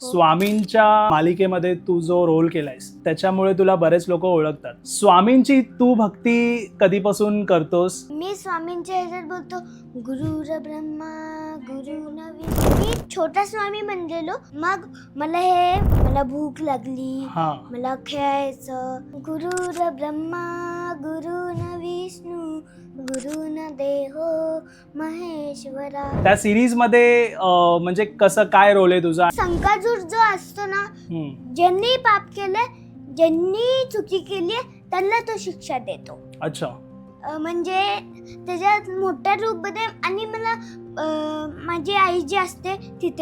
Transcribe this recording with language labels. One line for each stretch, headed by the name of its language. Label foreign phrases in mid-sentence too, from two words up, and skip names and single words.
Marathi: स्वामींच्या मालिकेमध्ये तू जो रोल केलायस त्याच्यामुळे तुला बरेच लोक ओळखतात. स्वामींची तू भक्ती कधीपासून करतोस? मी स्वामींच्या ह्याच्यात बोलतो
Sanskrit: गुरुर ब्रह्मा गुरुर्न विष्णू.
Marathi: मी छोटा स्वामी बनलेलो. मग मला भूक लागली, हा, मला खेळायचं.
Sanskrit: गुरुर ब्रह्मा गुरुर्न विष्णू गुरुर्न देहो महेश्वरा.
Marathi: त्या सिरीज मध्ये म्हणजे कसं काय रोल आहे तुझा? संकाजूर जो असतो ना, हम्म, ज्यांनी पाप केले, ज्यांनी चुकी केली त्यांना तो शिक्षा देतो. अच्छा. म्हणजे त्याच्यात मोठ्या रूपमध्ये. आणि मला माझी आई जी असते तिथे